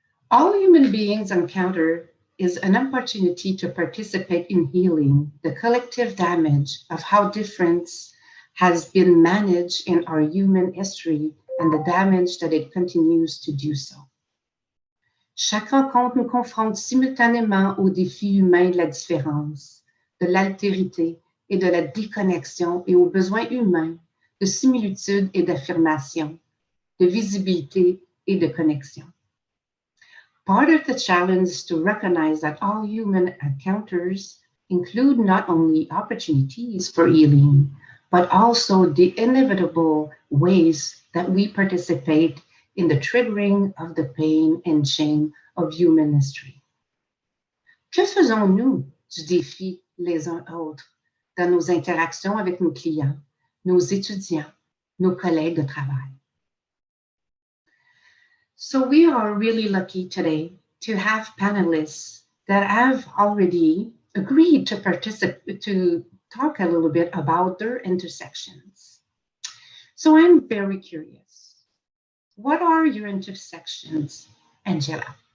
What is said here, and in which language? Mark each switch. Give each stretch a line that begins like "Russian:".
English: All human beings encounter is an opportunity to participate in healing the collective damage of how difference has been managed in our human history and the damage that it continues to do so.
French: Chaque rencontre nous confronte simultanément aux défis humains de la différence, de l'altérité et de la déconnexion et aux besoins humains de similitude et d'affirmation, de visibilité et de connexion.
English: Part of the challenge is to recognize that all human encounters include not only opportunities for healing, but also the inevitable ways that we participate in the triggering of the pain and shame of human history.
French: Que faisons-nous du défi les uns autres dans nos interactions avec nos clients, nos étudiants, nos collègues de travail?
English: So we are really lucky today to have panelists that have already agreed to participate, to talk a little bit about their intersections. So I'm very curious. What are your intersections, Angela?